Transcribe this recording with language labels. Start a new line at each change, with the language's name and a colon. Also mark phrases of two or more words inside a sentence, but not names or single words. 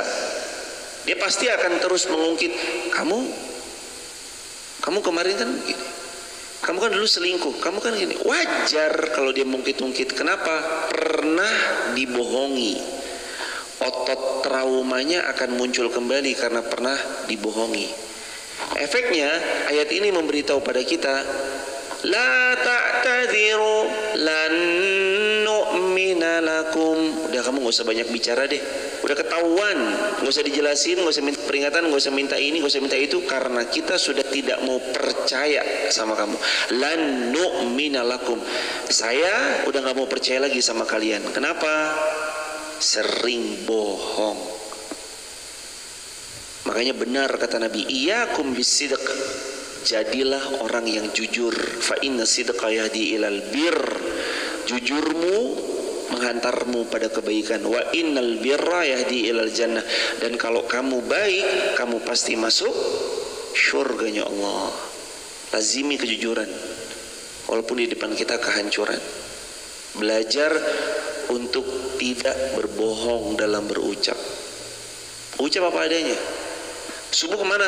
Indonesian: Dia pasti akan terus mengungkit, kamu kemarin kan gini, kamu kan dulu selingkuh, kamu kan gini. Wajar kalau dia mungkit-ungkit. Kenapa? Pernah dibohongi. Otot traumanya akan muncul kembali karena pernah dibohongi. Efeknya ayat ini memberitahu pada kita,
Arabic: لا تعتذروا لن نؤمن لكم.
Indonesian: Udah, kamu gak usah banyak bicara deh. Udah ketahuan, gak usah dijelasin, gak usah minta peringatan, gak usah minta ini, gak usah minta itu. Karena kita sudah tidak mau percaya sama kamu.
Arabic: لن نؤمن لكم.
Indonesian: Saya udah gak mau percaya lagi sama kalian. Kenapa? Sering bohong. Makanya benar kata Nabi,
Arabic: إياكم بالصدق,
Indonesian: jadilah orang yang jujur.
Arabic: فإن الصدق يهدي إلى البر,
Indonesian: jujurmu menghantarmu pada kebaikan.
Arabic: وإن البر يهدي إلى الجنة,
Indonesian: dan kalau kamu baik, kamu pasti masuk syurganya Allah. Lazimi kejujuran walaupun di depan kita kehancuran. Belajar untuk tidak berbohong dalam berucap. Ucap apa adanya. Subuh kemana?